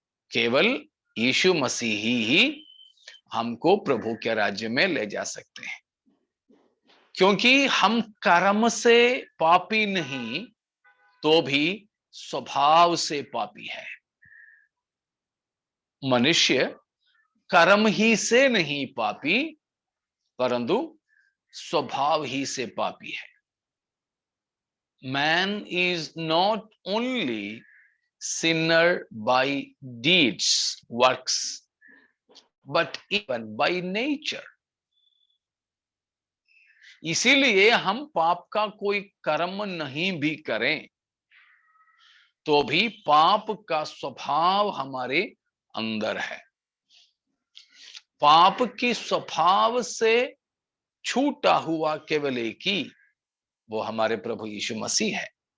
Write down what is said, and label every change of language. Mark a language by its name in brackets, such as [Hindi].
[Hindi] केवल यीशु मसीह ही हमको प्रभु के राज्य में ले जा सकते हैं, क्योंकि हम कर्म से पापी नहीं तो भी स्वभाव से पापी है। मनुष्य कर्म ही से नहीं पापी, परंतु स्वभाव ही से पापी है। [English] Man is not only sinner by deeds, works, but even by nature. [Hindi] इसीलिए हम पाप का कोई कर्म नहीं भी करें तो भी पाप का स्वभाव हमारे अंदर है। पाप की स्वभाव से छूटा हुआ केवल एक ही, वो हमारे प्रभु यीशु मसीह है।